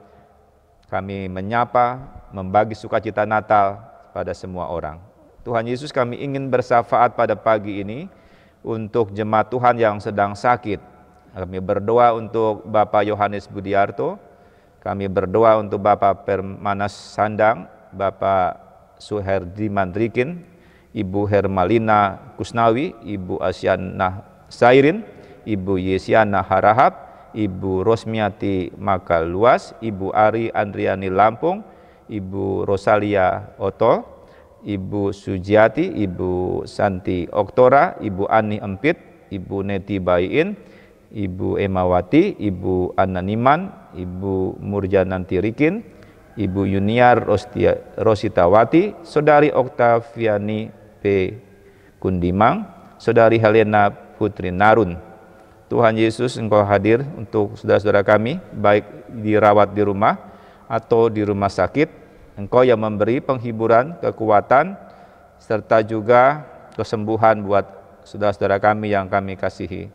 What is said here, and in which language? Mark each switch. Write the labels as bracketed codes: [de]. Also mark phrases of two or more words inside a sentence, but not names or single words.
[id] Kami menyapa, membagi sukacita Natal pada semua orang. Tuhan Yesus, kami ingin bersyafaat pada pagi ini untuk jemaat Tuhan yang sedang sakit. Kami berdoa untuk Bapak Yohanes Budiarto, kami berdoa untuk Bapak Permanas Sandang, Bapak Suherdi Mandrikin, Ibu Hermalina Kusnawi, Ibu Asyana Sairin, Ibu Yesiana Harahap, Ibu Rosmiati Makaluas, Ibu Ari Andriani Lampung, Ibu Rosalia Oto, Ibu Sujiati, Ibu Santi Oktora, Ibu Ani Empit, Ibu Neti Bayin, Ibu Emawati, Ibu Ananiman, Ibu Murjananti Rikin, Ibu Yuniar Rositawati, Saudari Oktaviani P. Kundimang, Saudari Helena Putri Narun. Tuhan Yesus, Engkau hadir untuk saudara-saudara kami, baik dirawat di rumah atau di rumah sakit. Engkau yang memberi penghiburan, kekuatan, serta juga kesembuhan buat saudara-saudara kami yang kami kasihi.